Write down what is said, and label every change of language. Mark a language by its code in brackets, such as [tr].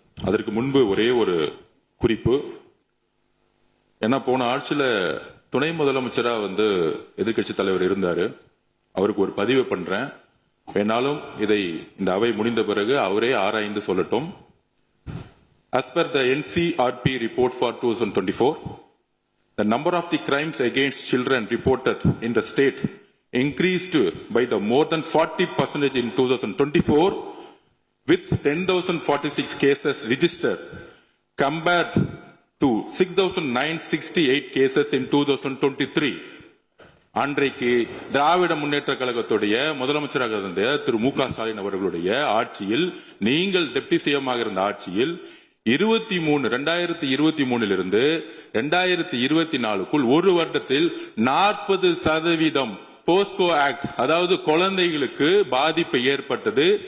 [ta] அதற்கு முன்பு ஒரே ஒரு குறிப்பு. ஏன்னா போன ஆட்சியில துணை முதலமைச்சரா எதிர்க்கட்சி தலைவர் இருந்தாரு. அவருக்கு ஒரு பதிவு பண்றேன். வேணாலும் இதை இந்த அவை முடிந்த பிறகு அவரே ஆராய்ந்து சொல்லட்டும். [en] As per the NCRP report for 2024, the number of the crimes against children reported in the state increased by the more than 40% in 2024, with 10,046 cases registered compared to 6,968 cases in 2023. [ta] அன்றைக்கு திராவிட முன்னேற்ற கழகத்துடைய முதலமைச்சராக இருந்த திரு மு.க. ஸ்டாலின் அவர்களுடைய ஆட்சியில், நீங்கள் டெப்டி சிஎம்மாக இருந்த ஆட்சியில் 2023 2024 ஒரு வருடத்தில் 40% போஸ்கோ ஆக்ட், அதாவது குழந்தைகளுக்கு பாதிப்பு ஏற்பட்டது.